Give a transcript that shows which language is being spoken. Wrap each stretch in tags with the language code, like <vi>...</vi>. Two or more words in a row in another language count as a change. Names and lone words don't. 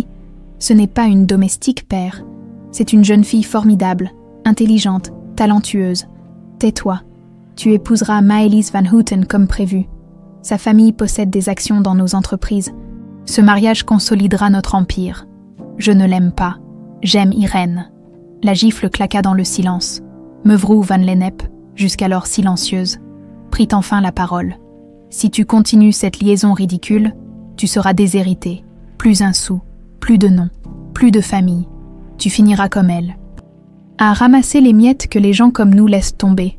<fr>Ce n'est pas une domestique, père. C'est une jeune fille formidable, intelligente, talentueuse. Tais-toi. Tu épouseras Maëlys Van Houten comme prévu. Sa famille possède des actions dans nos entreprises. Ce mariage consolidera notre empire. Je ne l'aime pas. J'aime Irène. La gifle claqua dans le silence. Mevrouw van Lennep, jusqu'alors silencieuse, prit enfin la parole. Si tu continues cette liaison ridicule, tu seras déshérité. Plus un sou, plus de nom, plus de famille. Tu finiras comme elle. À ramasser les miettes que les gens comme nous laissent tomber.</fr>